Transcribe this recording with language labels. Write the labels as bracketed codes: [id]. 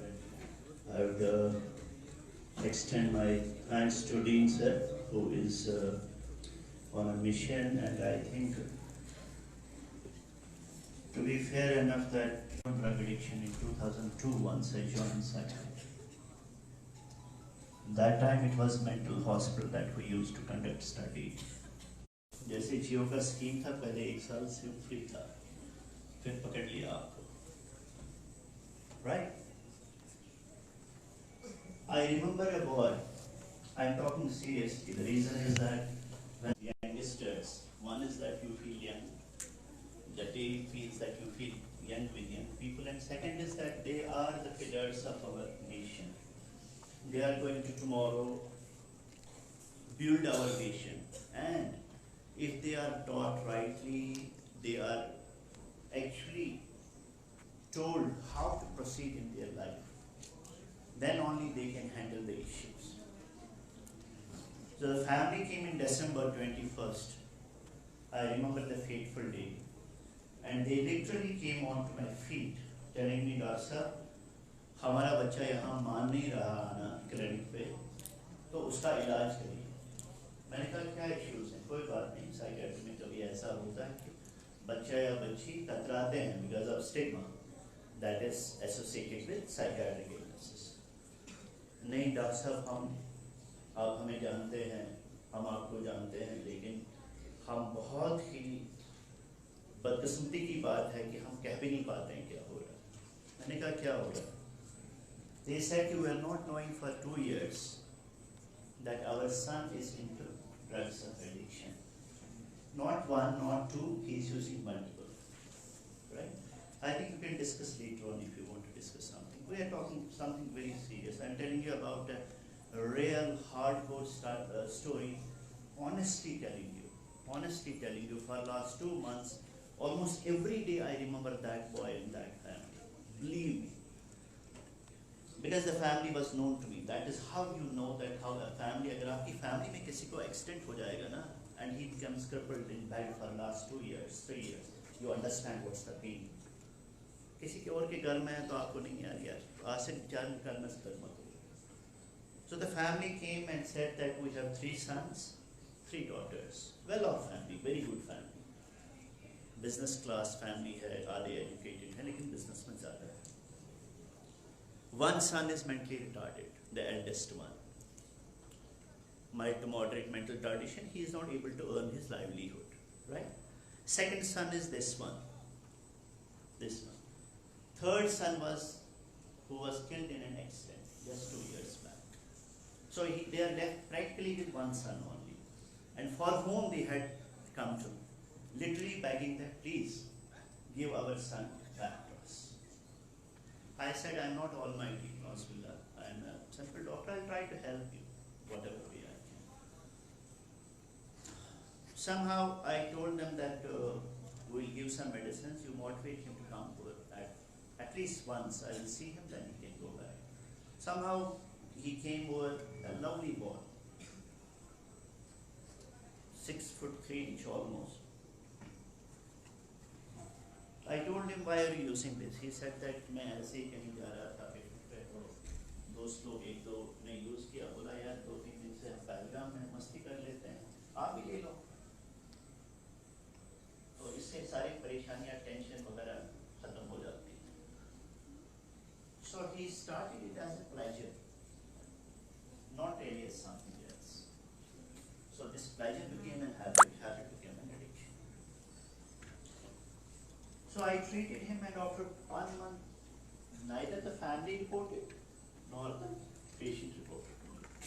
[en] And I would extend my thanks to Dean sir, who is on a mission, and I think to be fair enough that drug addiction in 2002 once I joined psychiatry. That time it was mental hospital that we used to conduct study. [hi] जैसे जियो का scheme था, पहले 1 साल से free था, फिर पकड़ लिया आपको, right? [en] I remember a boy, I'm talking seriously. The reason is that when youngsters, one is that you feel young, the day feels that you feel young with young people, and second is that they are the pillars of our nation. They are going to tomorrow build our nation, and if they are taught rightly, they are actually told how to proceed in their life, then only they can handle the issues. So the family came in December 21st. I remember the fateful day, and they literally came onto my feet telling me, Doctor sir, [hi] हमारा बच्चा यहाँ मान नहीं रहा आना clinic पे, तो उसका इलाज करिए. मैंने कहा क्या इश्यूज हैं? कोई बात नहीं, साइकियाट्री में कभी ऐसा होता है कि बच्चा या बच्ची कतराते हैं [en] Because of stigma that is associated with psychiatric illnesses. [hi] नहीं डॉक्टर साहब, आप हमें जानते हैं, हम आपको जानते हैं, लेकिन हम बहुत ही बदकिस्मती की बात है कि हम कह भी नहीं पाते हैं क्या हो रहा है. मैंने कहा क्या हो रहा है? [en] They said you were not knowing for 2 years that our son is into drugs of addiction. Not one, not two, he is using multiple. Right? I think you can discuss later on if you want to discuss something. We are talking something very serious. I'm telling you about a real hardcore story. Honestly telling you, for last 2 months, almost every day I remember that boy and that family. Believe me. Because the family was known to me. That is how you know that how a family, [hi] अगर आपकी family में किसी को accident हो जाएगा ना, [en] and he becomes crippled in bed for last 2 years, 3 years, you understand what's the pain. [hi] किसी के और के घर में है तो आपको नहीं यार आज से 4 निकालना से मत हो. [en] So the family came and said that we have 3 sons, 3 daughters. Well-off family, very good family. [hi] Business class family है, आधे educated है, लेकिन business में ज़्यादा है. [en] One son is mentally retarded, the eldest one. Mild to moderate mental retardation, he is not able to earn his livelihood, right? Second son is this one. Third son who was killed in an accident just 2 years back. So they are left practically with one son only, and for whom they had come to, literally begging that please give our son back to us. I said, I'm not almighty, Nasbillah. I'm a simple doctor. I'll try to help you, whatever way I can. Somehow I told them that we'll give some medicines. You motivate him to come over at least once. I will see him, then he can go back. Somehow he came over, a lovely boy, 6'3" almost. I told him, why are you using this? He said that [hi] मैं ऐसे ही कहीं जा रहा था पेट पे, तो दोस्त लोग 1-2 ने यूज किया, बोला यार 2-3 दिन से हम पहलगाम में मस्ती कर लेते हैं, आप भी ले लो. तो इससे सारी परेशानियां, टेंशन वगैरह खत्म हो जाती हैं. [en] So he started it as a pleasure, not really as something else. So this pleasure became a habit became an addiction. So I treated him, and after 1 month, neither the family reported nor the patient reported to me.